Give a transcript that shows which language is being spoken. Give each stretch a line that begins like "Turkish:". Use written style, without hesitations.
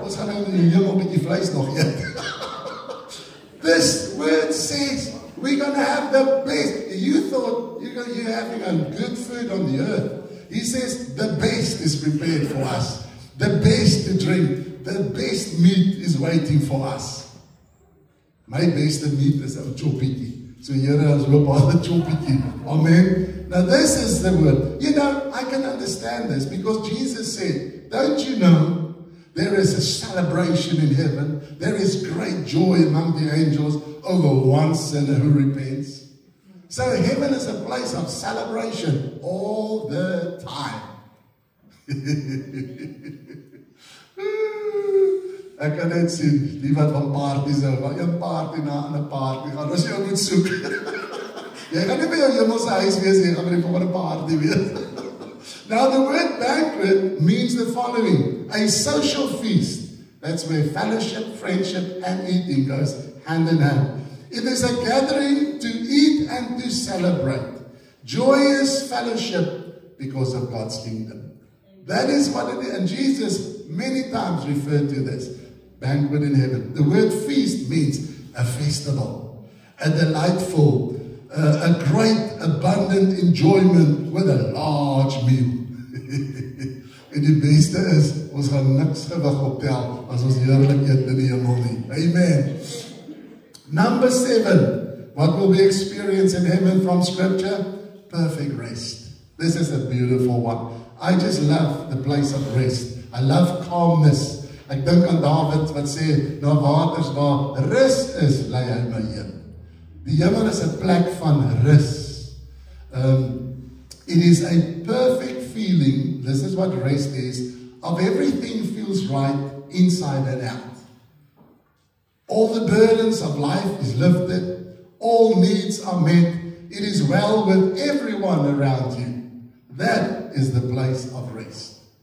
Afrikaans: Ons gaan nou in die hemel 'n bietjie vleis nog eet.
English: This word says we're going to have the best. You thought you're having a good food on the earth. He says the best is prepared for us. The best to drink. The best meat is waiting for us. My best meat is a choppie. So here is a choppie. Amen. Now this is the word. You know, I can understand this because Jesus said, don't you know, there is a celebration in heaven. There is great joy among the angels over one sinner who repents. So heaven is a place of celebration all the time.
Afrikaans: Ek kan net sien, die wat van parties hou, van een party na 'n party gaan, as jy moet soek. Jy gaan nie by jou hemelse huis wees, jy gaan by die volgende party wees.
English: Now the word banquet means the following, a social feast. That's where fellowship, friendship and eating goes hand in hand. It is a gathering to eat and to celebrate. Joyous fellowship because of God's kingdom. That is what it is. And Jesus many times referred to this. Banquet in heaven. The word feast means a festival. A delightful, a great, abundant enjoyment with a large meal.
Afrikaans: En die beste is, ons gaan niks gewig optel as ons heerlik eet in die hemel nie.
English: Amen. Number 7, what will we experience in heaven from Scripture? Perfect rest. This is a beautiful one. I just love the place of rest. I love calmness.
Afrikaans: Ek dink aan David wat sê, na waters waar rus is, lei hy my heen. Die hemel is 'n plek van rus.
English: It is a perfect feeling, this is what rest is, of everything feels right inside and out. All the burdens of life is lifted. All needs are met. It is well with everyone around you. That is the place of rest.